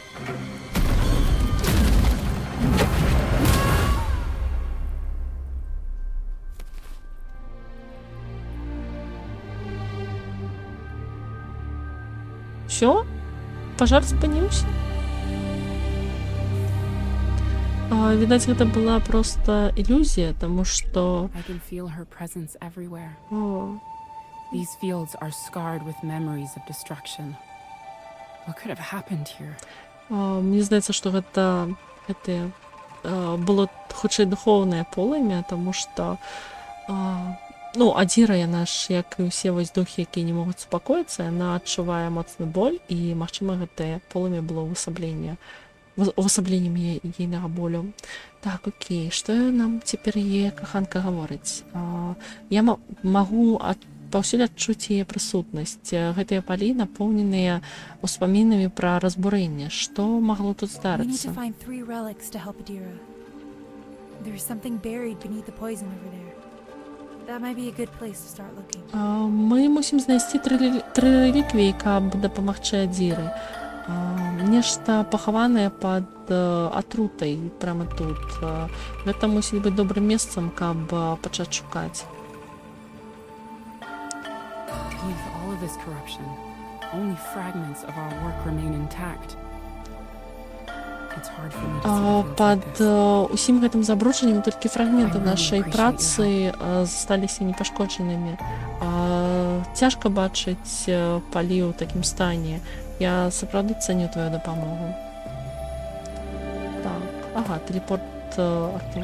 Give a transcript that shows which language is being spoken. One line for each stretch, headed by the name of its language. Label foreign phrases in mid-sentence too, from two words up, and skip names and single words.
Belarusian: Всё? Пажар спыніўся? Відаць, гэта была просто ілюзія, таму што...
English: I can feel her presence everywhere. О, These fields are scarred with memories of destruction. What could have happened here?
Belarusian: Мне здаецца, што гэта было хутчэй духоўнае полымя, таму што Адзіра, яна ж, як і ўсе вось духі, якія не могуць супакоіцца, яна адчувае моцны боль, і, магчыма, гэтае полымя было увасабленнем ейнага болю. Так, окей, што нам цяпер яе каханка гаворыць? Я магу паўсюль адчуць яе прысутнасць. Гэтыя палі напоўненыя успамінамі пра разбурэнне. Што магло тут
English: We need
Belarusian: здарыцца?
English: to find 3 relics to help Adira. There's something buried beneath the poison over there. That might be a good place to start looking.
Belarusian: Мы мусім знайсці тры рэліквіі, каб дапамагчы Адзіры. Нешта пахаванае пад атрутай прямо тут. Гэта мусіць быць добрым месцам, каб пачаць шукаць.
English: Beneath all of this corruption, only fragments of our work remain intact. It's hard for me to see fields like
Belarusian: Пад
English: this.
Belarusian: усім гэтым забруджаннем толькі фрагменты нашай працы засталіся непашкоджанымі. Цяжка бачыць палі ў такім стане. Я сапраўды цаню твою дапамогу. Так, ага, тэлепорт актываваўся.